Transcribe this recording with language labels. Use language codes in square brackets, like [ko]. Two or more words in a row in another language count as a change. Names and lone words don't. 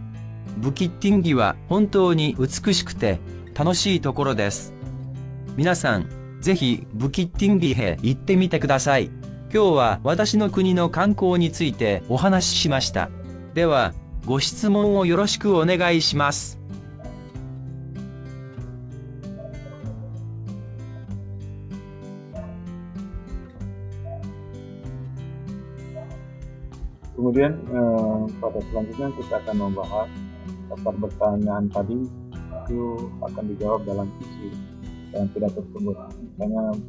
[ja] ブキッティンギは本当に美しくて楽しいところです。皆さん、ぜひブキッティンギへ行ってみてください。今日は私の国の観光についてお話ししました。では、ご質問をよろしくお願いします。 [id] Kemudian pada selanjutnya kita akan membahas daftar pertanyaan tadi itu akan dijawab dalam sisi dan pidato tersebut.